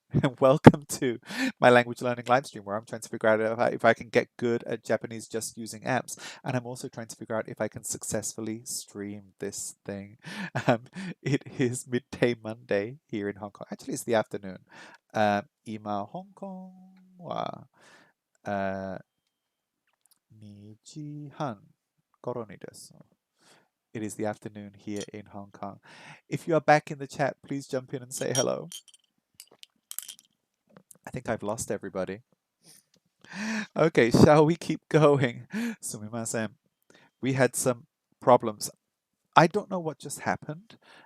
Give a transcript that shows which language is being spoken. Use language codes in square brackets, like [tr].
[en] And welcome to my language learning live stream where I'm trying to figure out if I can get good at Japanese just using apps. And I'm also trying to figure out if I can successfully stream this thing. It is midday Monday here in Hong Kong. Actually, it's the afternoon. [ja] 今、香港は、2時半頃にです。 [en] It is the afternoon here in Hong Kong. If you are back in the chat, please jump in and say hello. I think I've lost everybody. Okay, shall we keep going? [ja] Sumimasen. [en] We had some problems. I don't know what just happened.